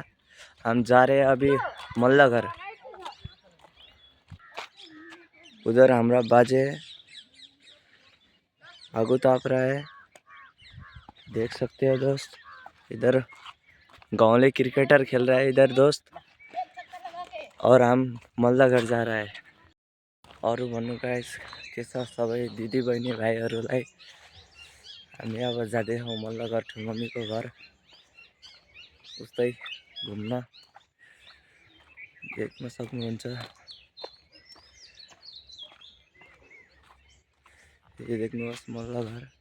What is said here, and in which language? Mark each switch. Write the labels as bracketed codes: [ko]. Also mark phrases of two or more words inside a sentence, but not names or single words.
[hi] हम जा रहे हैं अभी मल्ला घर। उधर हमारा बाजे आगू ताप रहा है, देख सकते हो दोस्त। इधर गांवले क्रिकेटर खेल रहा है इधर दोस्त, और हम मल्ला घर जा रहा है। [ne] और भन्नु गाइस के छ सबै दिदी बहिनी भाइहरूलाई। हामी अब जाँदैछौँ मल्ला घर, ठुलो मम्मीको घर। उस्तै घुम्न देख्न सक्नुहुन्छ। यो देख्नुहोस् मल्ला घर।